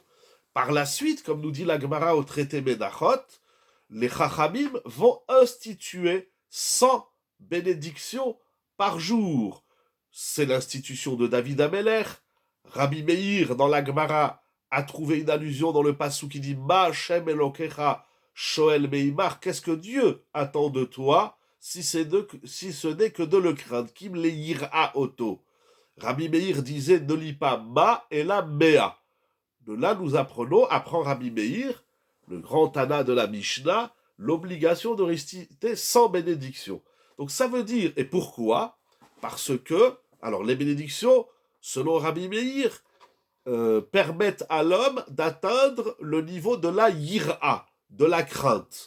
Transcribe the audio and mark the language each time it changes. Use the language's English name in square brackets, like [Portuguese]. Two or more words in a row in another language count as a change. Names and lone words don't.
[French] Par la suite, comme nous dit la Gemara au traité Menachot, les Chachamim vont instituer 100 bénédictions par jour. C'est l'institution de David Ameler. Rabbi Meir, dans la Gemara, a trouvé une allusion dans le passou qui dit [Hebrew] מה ה' אלוקיך שואל מעמך, [French] qu'est-ce que Dieu attend de toi si ce n'est que de le craindre. [Hebrew] כי אם ליראה אותו. [French] Rabbi Meir disait ne lis pas Ma et la Mea. De là, nous apprend Rabbi Meir, le grand Tana de la Mishnah, l'obligation de réciter 100 bénédictions. Donc ça veut dire, et pourquoi? Parce que, alors les bénédictions, selon Rabbi Meir, permettent à l'homme d'atteindre le niveau de la yira, de la crainte.